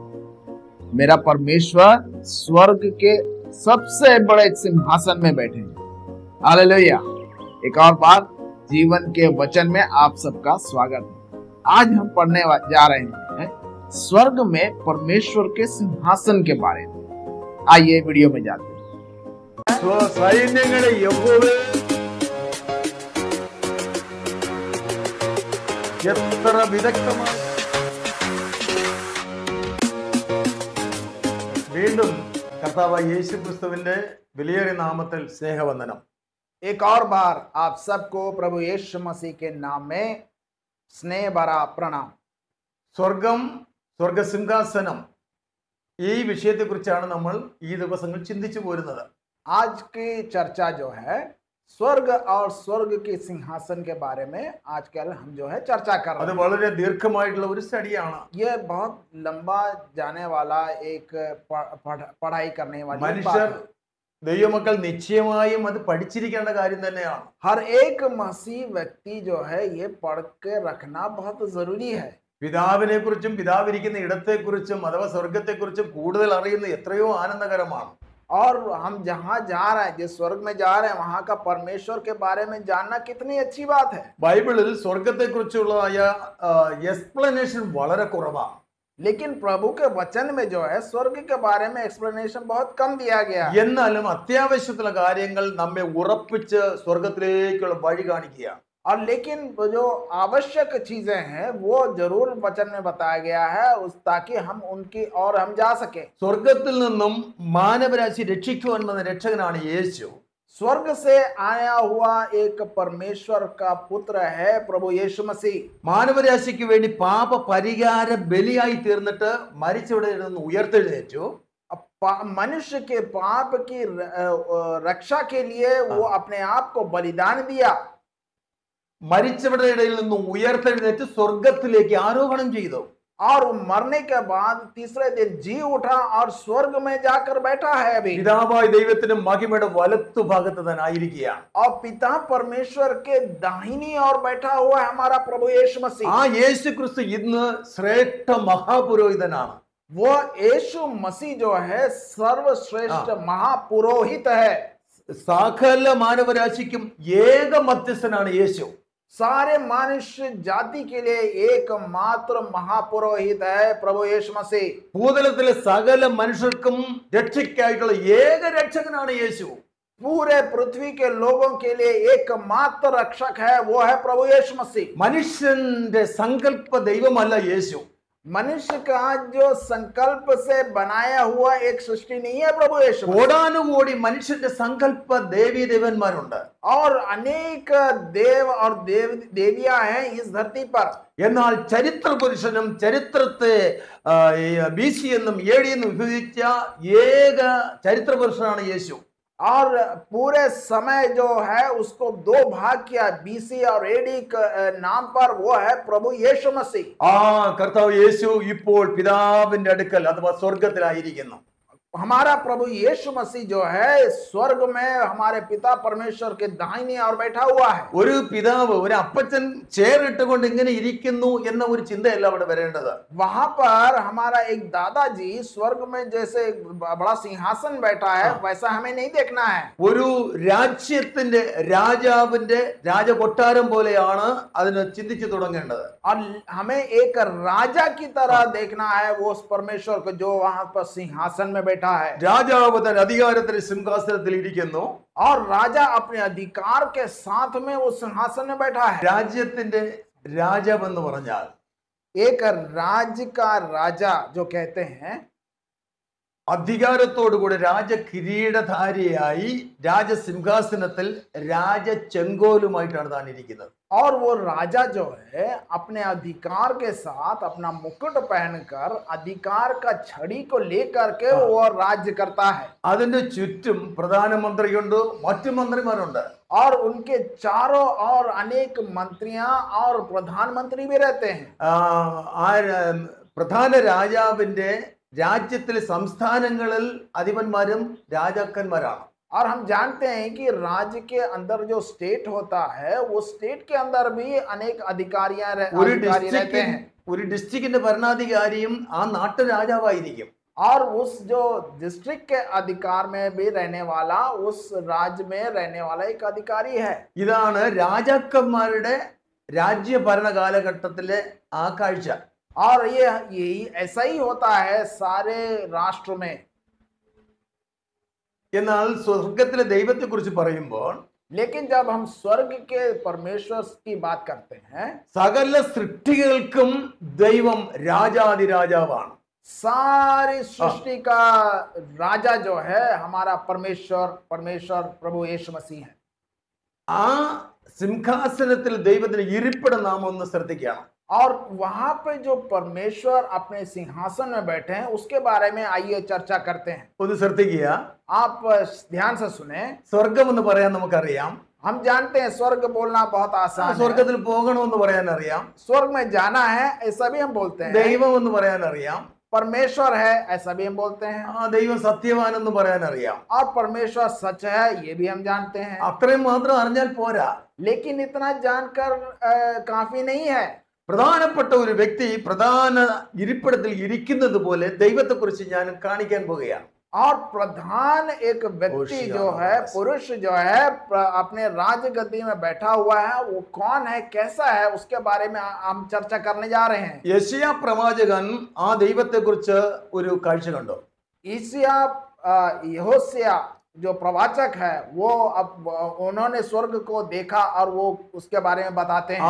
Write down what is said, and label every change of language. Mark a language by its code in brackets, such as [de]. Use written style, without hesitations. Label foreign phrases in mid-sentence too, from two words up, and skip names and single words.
[hi] मेरा परमेश्वर स्वर्ग के सबसे बड़े सिंहासन में बैठे हैं। हालेलुया। एक और बार जीवन के वचन में आप सबका स्वागत है। आज हम पढ़ने जा रहे हैं स्वर्ग में परमेश्वर के सिंहासन के बारे में। आइए वीडियो में जाते हैं। [ml] വീണ്ടും കർത്താവായ യേശു ക്രിസ്തുവിന്റെ വിലയേറിയ നാമത്തിൽ സ്നേഹവന്ദനം. [hi] एक और बार आप सबको प्रभु यीशु मसीह के नाम में स्नेह भरा प्रणाम. [ml] സ്വർഗം, സ്വർഗസിംഹാസനം, ഈ വിഷയത്തെക്കുറിച്ചാണ് നമ്മൾ ഈ ദിവസങ്ങൾ ചിന്തിച്ചു പോരുന്നത്. [hi] आज की चर्चा जो है स्वर्ग और स्वर्ग के सिंहासन के बारे में आजकल हम जो है चर्चा कर रहे [ml] അത് [hi] हैं. [ml] വളരെ ദീർഘമായിട്ടുള്ള ഒരു സ്റ്റഡിയാണ്. [hi] ये बहुत लंबा जाने वाला एक पढ़ाई करने वाली [ml] മനുഷ്യർ, [hi] बात है. [ml] ദൈവമക്കൾ നിശ്ചയമായും അത് പഠിച്ചിരിക്കേണ്ട കാര്യം തന്നെയാണ്. [hi] हर एक मसीह व्यक्ति जो है ये पढ़ के रखना बहुत जरूरी है. [ml] പിതാവിനെ കുറിച്ചും പിതാവിരിക്കുന്ന ഇടത്തെക്കുറിച്ചും അഥവാ സ്വർഗത്തെക്കുറിച്ചും കൂടുതൽ അറിയുന്നത് എത്രയോ ആനന്ദകരമാണ്. [hi] और हम जहाँ जा रहे हैं, जिस स्वर्ग में जा रहे हैं, वहाँ का परमेश्वर के बारे में जानना कितनी अच्छी बात है. [ml] ബൈബിളിൽ സ്വർഗത്തെക്കുറിച്ചുള്ളതായ എക്സ്പ്ലനേഷൻ വളരെ കുറവാണ്. [hi] लेकिन प्रभु के वचन में जो है स्वर्ग के बारे में एक्सप्लेनेशन बहुत कम दिया गया है. [ml] എന്നാലും അത്യാവശ്യത്തിലുള്ള കാര്യങ്ങൾ നമ്മെ ഉറപ്പിച്ച് സ്വർഗത്തിലേക്കുള്ള വഴി കാണിക്കുക. [hi] और लेकिन जो आवश्यक चीजें हैं वो जरूर वचन में बताया गया है ताकि हम उनकी और हम जा सके. [ml] സ്വർഗത്തിൽ നിന്നും മാനവരാശി രക്ഷിക്കുവാൻ വന്ന രക്ഷകനാണ് യേശു. [hi] स्वर्ग से आया हुआ एक परमेश्वर का पुत्र है प्रभु यीशु मसीह. [ml] മാനവരാശിക്ക് വേണ്ടി പാപ പരിഹാര ബലിയായി തീർന്നിട്ട് മരിച്ചവിടെ നിന്ന് ഉയർത്തെഴുന്നേറ്റു. [hi] मनुष्य के पाप की रक्षा के लिए वो अपने आप को बलिदान दिया. [ml] മരിച്ചവരുടെ ഇടയിൽ നിന്ന് ഉയർത്തെഴുന്നേറ്റ് സ്വർഗത്തിലേക്ക് ആരോഹണം ചെയ്തു. [hi] और मरने के बाद तीसरे दिन जी उठा और स्वर्ग में जाकर बैठा है अभी. [ml] പിതാവായ ദൈവത്തിന്റെ മഹിമയുടെ വലത്തുഭാഗത്ത് തന്നെ ആയിരിക്കുകയാണ്. [hi] और पिता परमेश्वर के दाहिनी ओर बैठा हुआ है हमारा प्रभु यीशु मसीह. [ml] ആ യേശു ക്രിസ്തു ഇന്ന് ശ്രേഷ്ഠ മഹാപുരോഹിതനാണ്. [hi] वो यीशु मसीह जो है सर्वश्रेष्ठ महापुरोहित है. [ml] സകല മാനവരാശിക്കും ഏക മധ്യസ്ഥനാണ് യേശു. [hi] सारे मनुष्य जाति के लिए एकमात्र महापुरोहित है प्रभु यीशु मसीह. [ml] ഭൂതലത്തിലെ സകല മനുഷ്യർക്കും രക്ഷയ്ക്കായിട്ടുള്ള ഏക രക്ഷകനാണ് യേശു. [hi] पूरे पृथ्वी के लोगों के लिए एकमात्र रक्षक है, वो है प्रभु यीशु मसीह. [ml] മനുഷ്യന്റെ സങ്കല്പ ദൈവമല്ല യേശു. [hi] मनुष्य का जो संकल्प से बनाया हुआ एक सृष्टि नहीं है प्रभु यीशु. [ml] കോടാനുകോടി മനുഷ്യന്റെ സങ്കല്പ ദേവീ ദേവന്മാരുണ്ട്. [hi] और अनेक देव और देवियां हैं इस धरती पर. [ml] എന്നാൽ ചരിത്ര പുരുഷനും ചരിത്രത്തെ BC എന്നും AD എന്നും വിഭജിച്ച ഏക ചരിത്ര പുരുഷനാണ് യേശു. [hi] और पूरे समय जो है उसको दो भाग किया BC और AD नाम पर, वो है प्रभु यीशु मसीह. [ml] ആ കർത്താവ് യേശു ഇപ്പോൾ പിതാവിന്റെ അടുക്കൽ അഥവാ സ്വർഗത്തിലായിരിക്കുന്നു. [hi] हमारा प्रभु यीशु मसीह जो है स्वर्ग में हमारे पिता परमेश्वर के दाहिनी ओर बैठा हुआ है. [ml] ഒരു പിതാവ്, ഒരു അപ്പച്ചൻ ചേറിട്ടുകൊണ്ട് ഇങ്ങനെ ഇരിക്കുന്നു എന്ന ഒരു ചിന്തയല്ല അവിടെ വരേണ്ടത്. [hi] वहां पर हमारा एक दादाजी स्वर्ग में जैसे बड़ा सिंहासन बैठा है वैसा हमें नहीं देखना है. [ml] ഒരു രാജ്യത്തിന്റെ രാജാവിന്റെ രാജകൊട്ടാരം പോലെയാണ് അതിനെ ചിന്തിച്ചു തുടങ്ങേണ്ടത്. [hi] और हमें एक राजा की तरह देखना है वो परमेश्वर को जो वहां पर सिंहासन में बैठा है. [ml] രാജാവ് തന്റെ അധികാരത്തിന്റെ സിംഹാസനത്തിൽ ഇരിക്കുന്നു. [hi] और राजा अपने अधिकार के साथ में वो सिंहासन में बैठा है. [ml] രാജ്യത്തിന്റെ രാജാവ് എന്ന് പറഞ്ഞാൽ [hi] एक राज्य का राजा जो कहते हैं [ml] അധികാരത്തോടുകൂടി രാജകിരീടധാരിയായി രാജസിംഹാസനത്തിൽ രാജചെങ്കോലുമായിട്ടാണ് താൻ ഇരിക്കുന്നത്. [hi] और वो राजा जो है अपने अधिकार के साथ अपना मुकुट पहनकर अधिकार का छड़ी को लेकर के वो राज्य करता है. [ml] അതിന്റെ ചുറ്റും പ്രധാനമന്ത്രിയുണ്ട്, മറ്റു മന്ത്രിമാരുണ്ട്. [hi] और उनके चारों और अनेक मंत्रियां और प्रधानमंत्री भी रहते हैं. [ml] പ്രധാന രാജാവിന്റെ രാജ്യത്തിലെ സംസ്ഥാനങ്ങളിൽ അധിപന്മാരും രാജാക്കന്മാരാണ്. [hi] और हम जानते हैं कि राज्य के अंदर जो स्टेट होता है वो स्टेट के अंदर भी अनेक अधिकारी रहते हैं [ml] ഒരു ഡിസ്ട്രിക്റ്റിന്റെ ഭരണാധികാരിയും ആ നാട്ടു രാജാവായിരിക്കും. [hi] और उस जो डिस्ट्रिक्ट के अधिकार में भी रहने वाला उस राज्य में रहने वाला एक अधिकारी है. [ml] ഇതാണ് രാജാക്കന്മാരുടെ രാജ്യ ഭരണ കാലഘട്ടത്തിലെ ആ കാഴ്ച. [hi] और यही ऐसा ही होता है सारे राष्ट्र में. [ml] എന്നാൽ സ്വർഗത്തിലെ ദൈവത്തെ കുറിച്ച് പറയുമ്പോൾ [hi] लेकिन जब हम स्वर्ग के परमेश्वर की बात करते हैं [ml] സകല സൃഷ്ടികൾക്കും ദൈവം രാജാതിരാജാവാണ്. [hi] सारी सृष्टि का राजा जो है हमारा परमेश्वर प्रभु यीशु मसीह है. [ml] ആ സിംഹാസനത്തിൽ ദൈവത്തിന് ഇരിപ്പിട നാം ഒന്ന് ശ്രദ്ധിക്കണം. [hi] और वहां पे जो परमेश्वर अपने सिंहासन में बैठे हैं उसके बारे में आइए चर्चा करते हैं. [ml] ഒന്ന് ശ്രദ്ധിക്കുക. [hi] आप ध्यान से सुने. [ml] സ്വർഗം എന്ന് പറയാൻ നമുക്കറിയാം. [hi] हम जानते हैं स्वर्ग बोलना बहुत आसान है. [ml] സ്വർഗത്തിൽ പോകണമെന്ന് പറയാൻ അറിയാം. [hi] स्वर्ग में जाना है ऐसा भी हम बोलते हैं. [ml] ദൈവം എന്ന് പറയാൻ അറിയാം. [hi] परमेश्वर है ऐसा भी हम बोलते हैं. [ml] ദൈവം സത്യവാൻ എന്ന് പറയാൻ അറിയാം. [hi] और परमेश्वर सच है ये भी हम जानते हैं. [ml] അത്രയും മാത്രം അറിഞ്ഞാൽ പോരാ. [hi] लेकिन इतना जानकर काफी नहीं है. [ml] പ്രധാനപ്പെട്ട ഒരു വ്യക്തി പ്രധാന ഇരിപ്പിടത്തിൽ ഇരിക്കുന്നത് പോലെ ദൈവത്തെ കുറിച്ച് ഞാൻ കാണിക്കാൻ പോവുകയാണ്. [hi] और प्रधान एक व्यक्ति जो है पुरुष जो है अपने राजगद्दी में बैठा हुआ है वो कौन है कैसा है उसके बारे में हम चर्चा करने जा रहे हैं. [ml] യെശയ്യാ പ്രവാചകൻ ആ ദൈവത്തെ കുറിച്ച് ഒരു കാഴ്ച കണ്ടു. [hi] यहोशिया जो प्रवाचक है वो अब उन्होंने स्वर्ग को देखा और वो उसके बारे में बताते हैं.